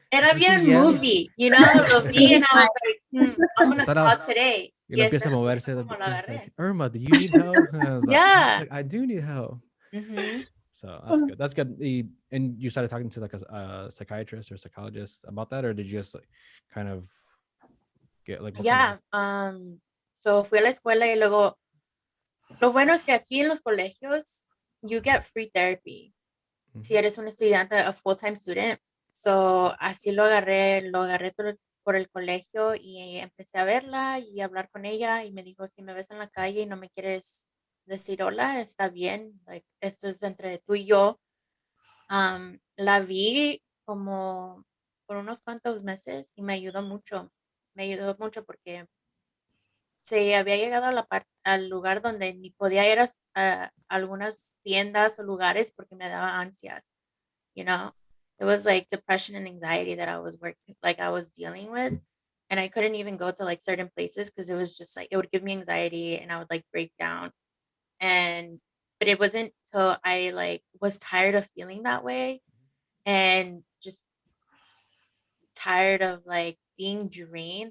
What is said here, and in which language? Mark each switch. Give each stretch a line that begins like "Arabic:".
Spanish: era bien movie, lo vi,
English: and I was like, I'm gonna call today.
Spanish: Y lo empieza a moverse.
English: Like, Irma, do you need help? Yeah. Like, I do need help. So that's good. And you started talking to like a psychiatrist or psychologist about that, or did you just like kind of get like? Yeah.
Spanish: So fui a la escuela y luego, lo bueno es que aquí en los colegios,
English: you get free therapy.
Spanish: Si eres un estudiante,
English: a full-time student.
Spanish: So así lo agarré por el colegio y empecé a verla y a hablar con ella y me dijo, si me ves en la calle y no me quieres decir hola, está bien, like, esto es entre tú y yo. La vi como por unos cuantos meses y me ayudó mucho porque se había llegado a al lugar donde ni podía ir a algunas tiendas o lugares porque me daba ansias,
English: you know? It was like depression and anxiety that I was I was dealing with. And I couldn't even go to like certain places because it was just like, it would give me anxiety and I would like break down. And, but it wasn't till I like was tired of feeling that way and just tired of like being drained.